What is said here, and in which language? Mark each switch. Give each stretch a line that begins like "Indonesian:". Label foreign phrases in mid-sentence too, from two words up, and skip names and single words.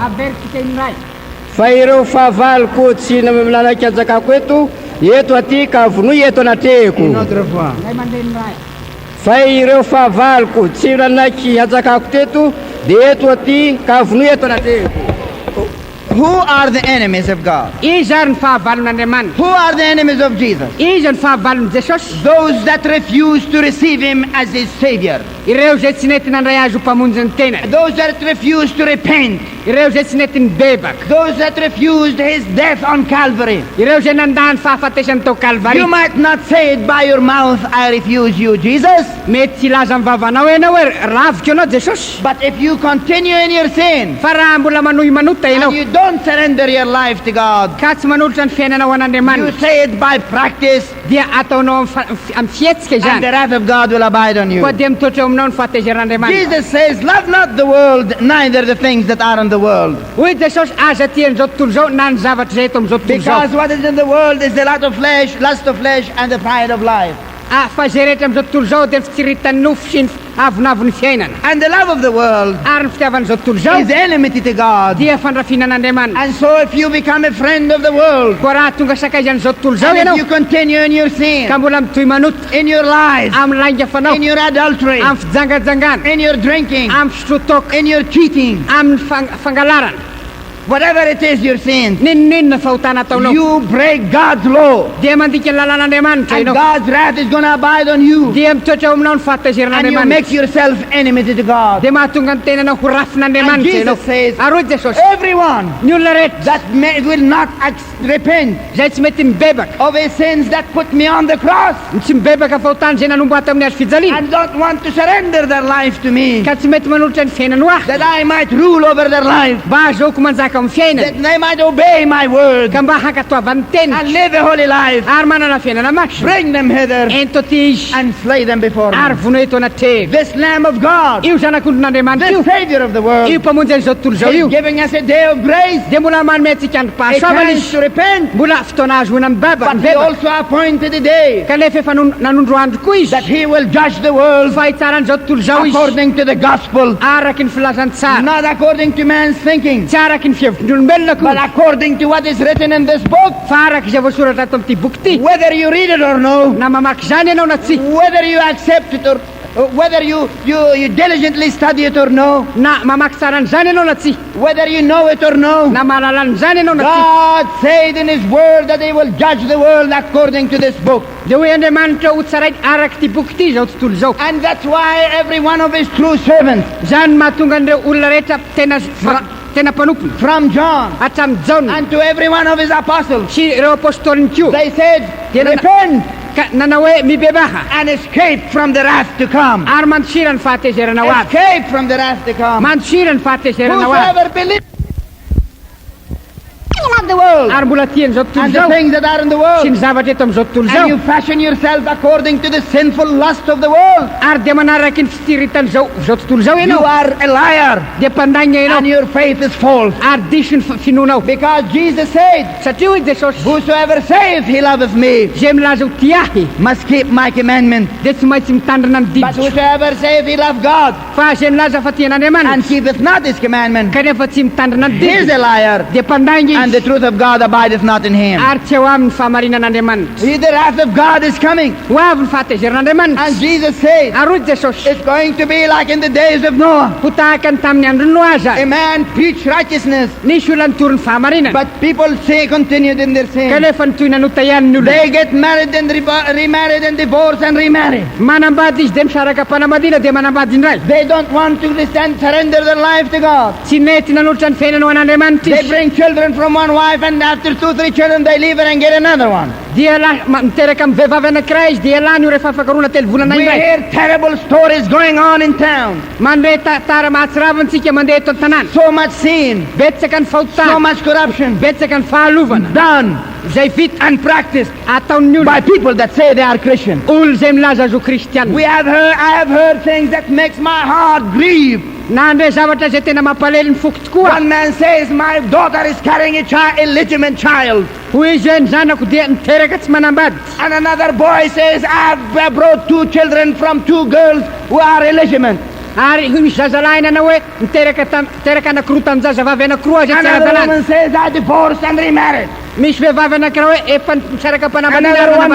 Malagasy: Averisika indray. Fa ireo fahavaloko tsy nanaiky ajakako eto aty ka vonoy eto
French: Une
Malagasy: anatrehako.
French: autre fois.
Malagasy: Indray mandeha indray. Fa ireo fahavaloko tsy nanaiky ajakako teto dia eto aty ka vonoy eto anatrehako.
English: Who are the enemies of God?
Malagasy: Izy ary ny fahavalon'Andriamanitra.
English: Who are the enemies of Jesus?
Malagasy: Izy ny fahavalon'i Jesosy.
English: Those that refuse to receive him as his savior.
Malagasy: Ireo zay tsy nety nandray azy ho mpamonjy ny tena.
English: Those that refuse to repent.
Malagasy: Ireo zay tsy nety nibebaka.
English: Those that refused his death on Calvary.
Malagasy: Ireo zay nandany fahafatesany tao Kalvari.
English: You might not say it by your mouth, I refuse you, Jesus.
Malagasy: Mety tsy laza amin'ny vavanao ianao hoe raviko anao Jesosy.
English: But if you continue in your sin,
Malagasy: Fa raha mbola manohy manota ianao
English: and you don't surrender your life to God,
Malagasy: ka tsy manolotra ny fiainanao
English: you
Malagasy: an'Andriamanitra
English: say it by practice,
Malagasy: dia ataonao amin'ny fihetsika
English: and the
Malagasy: izany.
English: wrath of God will abide on you.
Malagasy: Koa dia mitotra eo aminao ny fahatezeran'Andriamanitra.
English: Jesus says, love not the world, neither the things that are in the world.
Malagasy: Hoy Jesosy aza tian'izao tontolo zao na ny zavatra zay eto amin'izao tontolo zao.
English: Because what is in the world is the lust of flesh, and the pride of life.
Malagasy: Fa zay rehetra amin'izao tontolo zao dia ny fitsiritan'ny nofo sy ny avonavon'ny fiainana.
English: And the love of the world
Malagasy: Ary ny fitiavan'izao tontolo zao
English: is enmity to God.
Malagasy: dia fandrafinan'Andriamanitra.
English: And so if you become a friend of the world,
Malagasy: Koa raha tonga sakaizan'izao tontolo zao
English: and if
Malagasy: ianao
English: you continue in your sin,
Malagasy: ka mbola mitohy manota
English: in your lies,
Malagasy: amin'ny lainga fanao,
English: in your adultery,
Malagasy: amin'ny fijangajangana,
English: in your drinking,
Malagasy: amin'ny fisotoka,
English: in your cheating,
Malagasy: amin'ny fangalarana,
English: whatever it is your sin,
Malagasy: ninonninona fahotana ataonao
English: you break God's law.
Malagasy: dia mandika ny lalàn'Andriamanitra
English: And
Malagasy: ianao,
English: God's wrath is going to abide on you.
Malagasy: dia mitoetra eo aminao ny
English: And you
Malagasy: fahatezeran'Andriamanitra,
English: make yourself enmity to God.
Malagasy: dia mahatonga ny tenanao ho
English: And
Malagasy: rafin'Andriamanitra
English: Jesus
Malagasy: ianao.
English: says,
Malagasy: Ary hoy Jesosy,
English: everyone
Malagasy: ny olona rehetra
English: that will not repent
Malagasy: zay tsy mety mibebaka,
English: of his sins that put me on the cross
Malagasy: ny tsy mibebaka fahotany zay nanombo ato amin'ny azo fijaliana,
English: and don't want to surrender their life to me,
Malagasy: ka tsy mety manolotra ny fiainany ahy,
English: that I might rule over their life,
Malagasy: mba azahoako manjaka amin'ny fiainany,
English: that they might obey my word
Malagasy: ka mba hankatoavan'ny tenany
English: and live a holy life.
Malagasy: ary manana fiainana masina.
English: Bring them hither
Malagasy: Ento ty izy
English: and slay them before
Malagasy: ary
English: me.
Malagasy: vono eto anatrehako.
English: This Lamb of God,
Malagasy: Io zanak'ondrin'Andriamanitra
English: the
Malagasy: io,
English: Savior of the world,
Malagasy: io mpamonjy an'izao tontolo zao io,
English: is giving us a day of grace,
Malagasy: dia mbola manome antsika andro
English: a
Malagasy: pahasoavana
English: chance
Malagasy: izy,
English: to repent.
Malagasy: mbola fotoana azoina
English: But he
Malagasy: mibebaka,
English: also appointed a day
Malagasy: kanefa efa nanondro andro koa izy
English: that he will judge the world
Malagasy: fa hitsaranyizao tontolo zao izy
English: according to the gospel,
Malagasy: araky ny filazany tsara,
English: not according to man's thinking,
Malagasy: tsy araky ny fihevitr'ny olombelona
English: but
Malagasy: koa,
English: according to what is written in this book.
Malagasy: fa araky izay voasoratra ato amin'ity boky ity.
English: Whether you read it or no,
Malagasy: Na mamaky zany ianao na tsy,
English: whether you accept it or whether you diligently study it or no,
Malagasy: na mamaky tsara an'izany ianao na tsy,
English: whether you know it or no,
Malagasy: na mahalala an'izany ianao na tsy,
English: God said in his word that he will judge the world according to this book.
Malagasy: dia hoe Andriamanitra ho tsaraiky araky ity boky ity zao tontolo zao.
English: And that's why every one of his true servants,
Malagasy: Zany mahatonga an'ireo olona rehetra tena mpanompono
English: from John
Malagasy: hatramin'ny Jaona
English: and to every one of his apostles,
Malagasy: sy ireo apôstôliny koa,
English: they said, repent
Malagasy: nanao hoe mibebaha
English: and escape from the wrath to come.
Malagasy: ary mandosira ny fahatezerana ho avy,
English: Escape from the wrath to come.
Malagasy: mandosira ny fahatezerana ho avy,
English: Whosoever believes in the world
Malagasy: ary mbola tian'izao tontolo
English: and the
Malagasy: zao
English: things that are in the
Malagasy: sy
English: world,
Malagasy: ny zavatra eto amin'izao tontolo
English: and
Malagasy: zao,
English: you fashion yourself according to the sinful lust of the world,
Malagasy: ary dia manaraky ny fitiritan'izao tontolo zao
English: you
Malagasy: ianao,
English: are a liar
Malagasy: dia mpandaina
English: and
Malagasy: ianao
English: your faith is false.
Malagasy: ary diso ny finonao,
English: Because Jesus said,
Malagasy: satria hoy Jesosy,
English: whosoever saith he loveth me
Malagasy: zay milaza ho ty ahy
English: must keep my commandment.
Malagasy: dia tsy maintsy mitandrina ny
English: But
Malagasy: diditra,
English: whosoever saith he love God
Malagasy: fa zay milaza fa
English: and
Malagasy: tian'Andriamanitra
English: keepeth not his commandment,
Malagasy: kanefa tsy mitandrina ny
English: he is a
Malagasy: diditra,
English: liar,
Malagasy: dia mpandainga
English: and the
Malagasy: izy
English: truth of God abideth not in him.
Malagasy: ary tsy eo aminy fahamarinan'Andriamanitra.
English: The wrath of God is coming.
Malagasy: Ho avy ny fahatezerin'Andriamanitra,
English: And Jesus said,
Malagasy: ary hoy Jesosy,
English: it's going to be like in the days of Noah.
Malagasy: ho tahaka ny tamin'ny andro Noaza,
English: A man preached righteousness,
Malagasy: nisy olona nitory ny fahamarinana,
English: but people say continued in their sin.
Malagasy: kanefa nitoy nanota ihany ny olona,
English: They get married and remarried and divorced and remarry.
Malagasy: manambady izy dia misaraka mpanambadiana dia manambady indray,
English: They don't want to surrender their life to God.
Malagasy: tsy nety nanolotra ny fiainana ho an'Andriamanitra
English: They
Malagasy: izy,
English: bring children from one wife, and after 2-3 children they leave her and get another one.
Malagasy: dia miteraka amin'ny vehivavy anankiray izy dia lany io rehefa fakarona telo volana
English: We
Malagasy: indray
English: hear terrible stories going on in town.
Malagasy: mandre tara mahatsiravanatsika mandeha eto an-tanàna
English: So much sin,
Malagasy: betsaka ny
English: so
Malagasy: fahotana
English: much corruption
Malagasy: betsaka ny fahalovana
English: done
Malagasy: zay vita
English: and practiced
Malagasy: ataon'ny
English: by
Malagasy: olona
English: people that say they are Christian.
Malagasy: olo zay milaza azo kristianina
English: I have heard things that makes my heart grieve.
Malagasy: na andre zavatra zay tena mampalely ny foko tokoa
English: One man says, my daughter is carrying a illegitimate child.
Malagasy: hoy izy hoe ny zanako dia niteraka tsy manambady
English: And another boy says, I brought 2 children from 2 girls who are illegitimate.
Malagasy: ary misy zazalahy nanao hoe niteraka anankiroa tamin'ny zazavavy anankiroa zay tsy
English: Another
Malagasy: ara-dalàna
English: woman says, I divorced and remarried.
Malagasy: misy vehivavy anankiray hoe efa misaraka
English: Another one